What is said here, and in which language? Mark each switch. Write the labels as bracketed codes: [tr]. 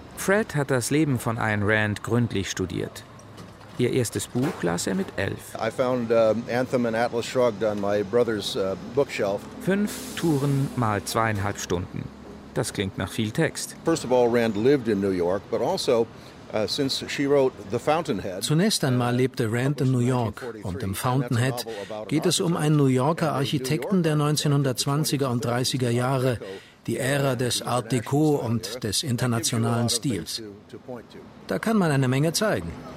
[de] Fred hat das Leben von Ayn Rand gründlich studiert. Ihr erstes Buch las er mit 11. [en] I found Anthem and Atlas Shrugged on my brother's bookshelf. [de] 5 Touren mal 2,5 Stunden. Das klingt nach viel Text. [en] First of all, Rand lived in New York, but also since she wrote The Fountainhead. [de] Zunächst einmal lebte Rand in New York und im Fountainhead geht es um einen New Yorker Architekten der 1920er und 30er Jahre, die Ära des Art Deco und des internationalen Stils. Da kann man eine Menge zeigen.